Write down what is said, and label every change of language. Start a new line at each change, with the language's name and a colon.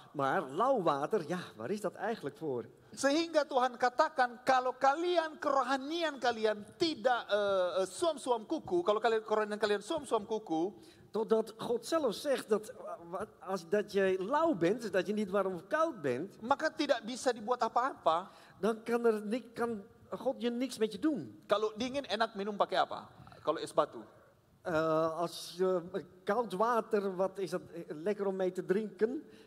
Dutch: Maar lauw water, ja, waar is dat eigenlijk voor?
Indonesian: Sehingga Tuhan katakan, kalau kalian kerohanian kalian tidak suam-suam kuku, kalau kerohanian kalian suam-suam kuku,
Dutch: totdat God zelf zegt dat je lauw bent, dus dat je niet warm of koud bent,
Indonesian: maka tidak bisa dibuat apa-apa.
Dutch: Dan kan God je niks met je doen.
Indonesian: Kalau dingin enak minum pakai apa? Kalau es batu.
Dutch: Als koud water, wat is dat lekker om mee te drinken?